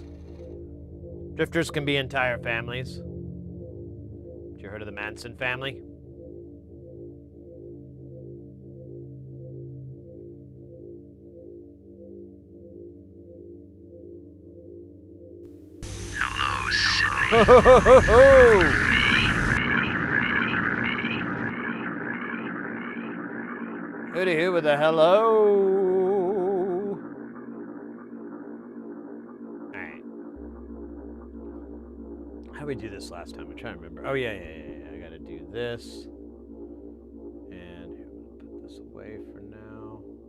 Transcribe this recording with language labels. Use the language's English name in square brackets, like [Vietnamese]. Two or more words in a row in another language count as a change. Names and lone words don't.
[English] Drifters can be entire families. Have you heard of the Manson family? Hello, Sydney. Ho, ho, ho, ho, ho. Hooty hoo with a hello. Alright. How did we do this last time? I'm trying to remember. Oh, yeah. I gotta do this. And here, I'm gonna put this away for now.